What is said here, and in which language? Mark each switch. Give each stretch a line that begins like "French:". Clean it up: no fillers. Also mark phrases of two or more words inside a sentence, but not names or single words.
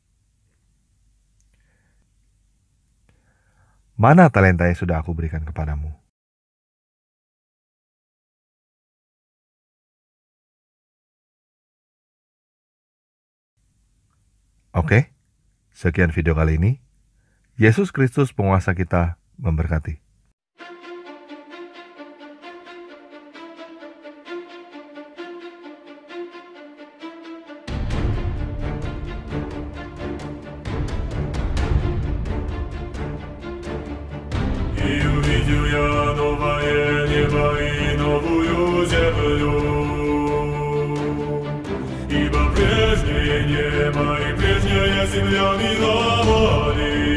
Indonesian: Mana talenta yang sudah aku berikan kepadamu? Oke, sekian video kali ini. Yesus Kristus penguasa kita memberkati.
Russian: И увидел я новое небо и новую землю, ибо прежнее небо и прежняя земля миновали.